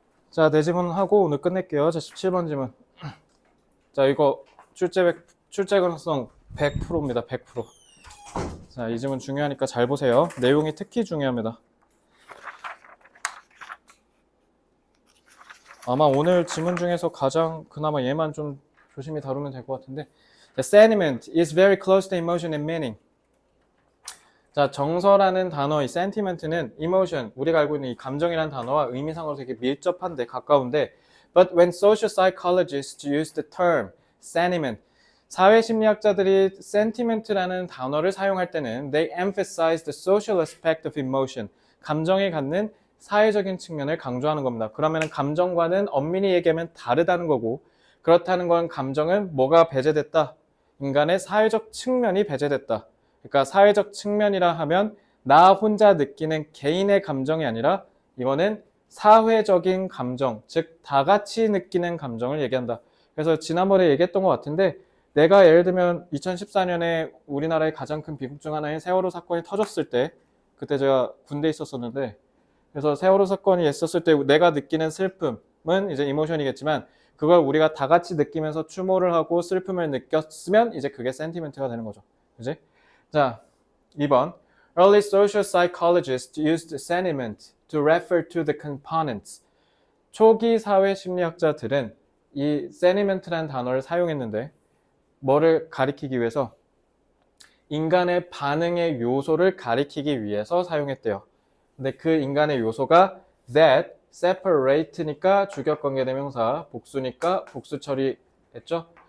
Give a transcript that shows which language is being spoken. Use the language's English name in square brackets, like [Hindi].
[Korean] 자, 내 지문하고 오늘 끝낼게요. 자, 17번 지문. 자, 이거 출제 가능성 100%입니다. 100%. 자, 이 지문 중요하니까 잘 보세요. 내용이 특히 중요합니다. 아마 오늘 지문 중에서 가장 그나마 얘만 좀 조심히 다루면 될 것 같은데. [English] The sentiment is very close to emotion and meaning. [Korean] 자, 정서라는 단어, 이 sentiment는 emotion, 우리가 알고 있는 이 감정이라는 단어와 의미상으로 되게 밀접한데, 가까운데, [English] but when social psychologists use the term sentiment, [Korean] 사회심리학자들이 sentiment라는 단어를 사용할 때는 [English] they emphasize the social aspect of emotion, [Korean] 감정이 갖는 사회적인 측면을 강조하는 겁니다. 그러면 감정과는 엄밀히 얘기하면 다르다는 거고, 그렇다는 건 감정은 뭐가 배제됐다? 인간의 사회적 측면이 배제됐다. 그러니까 사회적 측면이라 하면 나 혼자 느끼는 개인의 감정이 아니라 이거는 사회적인 감정, 즉 다 같이 느끼는 감정을 얘기한다. 그래서 지난번에 얘기했던 것 같은데 내가 예를 들면 2014년에 우리나라의 가장 큰 비극 중 하나인 세월호 사건이 터졌을 때, 그때 제가 군대에 있었었는데, 그래서 세월호 사건이 있었을 때 내가 느끼는 슬픔은 이제 이모션이겠지만 그걸 우리가 다 같이 느끼면서 추모를 하고 슬픔을 느꼈으면 이제 그게 센티멘트가 되는 거죠. 그지? 자, 2번. [English] Early social psychologists used sentiment to refer to the components. [Korean] 초기 사회 심리학자들은 이 sentiment라는 단어를 사용했는데 뭐를 가리키기 위해서? 인간의 반응의 요소를 가리키기 위해서 사용했대요. 근데 그 인간의 요소가 that, separate니까 주격관계대명사, 복수니까 복수 처리했죠.